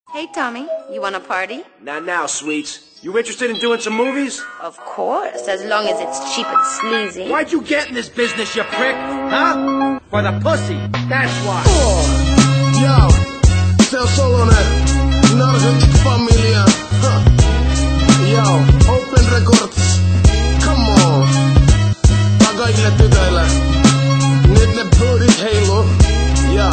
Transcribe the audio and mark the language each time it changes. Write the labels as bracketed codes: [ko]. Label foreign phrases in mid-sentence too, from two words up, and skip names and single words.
[en] Hey, Tommy, you want a party? Not now, sweets. You interested in doing some movies? Of course, as long as it's cheap and sleazy. Why'd you get in this business, you prick? Huh? For the pussy. That's why. [fi] Yo, se on Solonen, Narcotic Familia. Yo, Open Records. [en] Come on. [fi] Tää kaikille tytöille. Nyt ne bootit heilu. Joo.